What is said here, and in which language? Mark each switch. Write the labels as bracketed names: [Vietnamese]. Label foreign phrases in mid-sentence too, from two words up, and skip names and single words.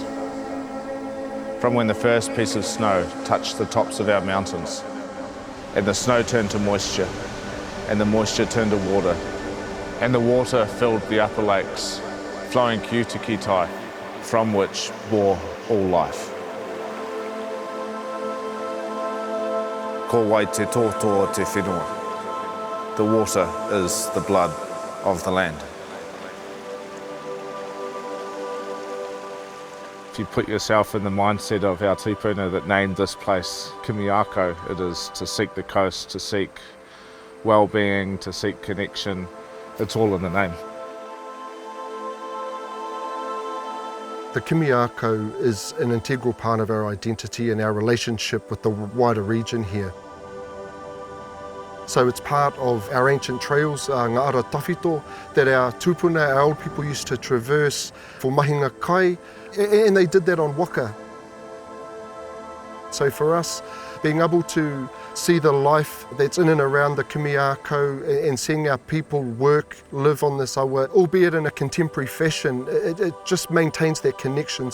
[English] From when the first piece of snow touched the tops of our mountains, and the snow turned to moisture, and the moisture turned to water, and the water filled the upper lakes, flowing [Māori] ki to ki tai, [English] from which bore all life. [Māori] Ko wai te tōtō te whenua. [English] The water is the blood of the land. If you put yourself in the mindset of our tupuna that named this place Kimiākau, it is to seek the coast, to seek well-being, to seek connection. It's all in the name. The Kimiākau is an integral part of our identity and our relationship with the wider region here. So it's part of our ancient trails, [Māori] ngā tawhito, [English] that our tupuna, our old people used to traverse for [Māori] mahinga kai, [English] and they did that on waka. So for us, being able to see the life that's in and around the Kimiākau and seeing our people work, live on this awa, albeit in a contemporary fashion, it just maintains that connection.